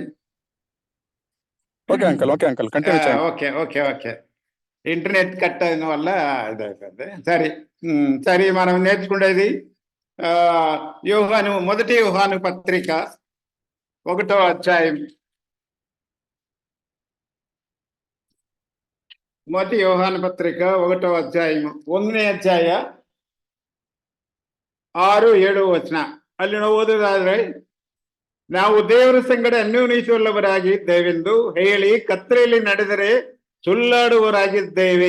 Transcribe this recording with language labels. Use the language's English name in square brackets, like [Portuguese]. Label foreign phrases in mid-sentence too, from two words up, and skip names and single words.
[English] okay uncle continue [Telugu] చేయండి. ఓకే. [English] internet cut [Telugu] అయిన వల్ల ఇదైపోయింది. సరే, మనం నేర్చుకునేది మొదటి యోహాను పత్రిక 1వ అధ్యాయం. [Kannada] ಮೊದಲ ಯೋಹಾನ ಪತ್ರಿಕ 1వ ಅಧ್ಯಾಯ 1ನೇ ಅಧ್ಯಾಯ 6-7 ವಚನ. ಅಲ್ಲಿ ನಾವು ಓದೋದಾದ್ರೆ, ನಾವು ದೇವರ ಸಂಗಡ ಅನ್ಯೋನ್ಯತೆಯುಳ್ಳವರಾಗಿದ್ದೇವೆಂದು ಹೇಳಿ ಕತ್ತಲೆಯಲ್ಲಿ ನಡೆದರೆ ಸುಳ್ಳಾಡುವವರಾಗಿದ್ದೇವೆ.